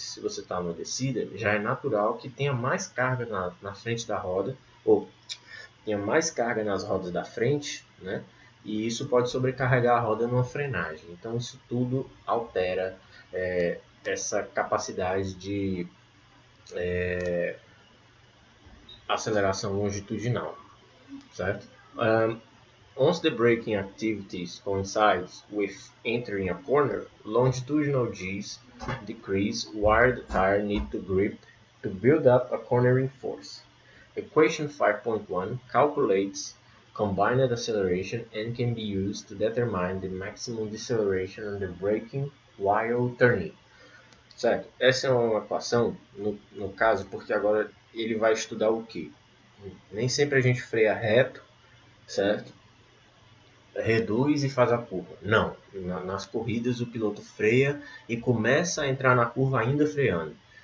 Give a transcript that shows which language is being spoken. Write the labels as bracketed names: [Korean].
[Portuguese] Se você está numa descida, já é natural que tenha mais carga na frente da roda, ou tenha mais carga nas rodas da frente, né? E isso pode sobrecarregar a roda numa frenagem. Então isso tudo altera essa capacidade de aceleração longitudinal, certo? [English] Once the braking activities coincides with entering a corner, longitudinal G's decrease while the tire needs to grip to build up a cornering force. Equation 5.1 calculates combined acceleration and can be used to determine the maximum deceleration under braking while turning. [Portuguese] Certo? Essa é uma equação, no caso, porque agora ele vai estudar o quê? Nem sempre a gente freia reto, certo? Reduz e faz a curva. Não, nas corridas o piloto freia e começa a entrar na curva ainda freando.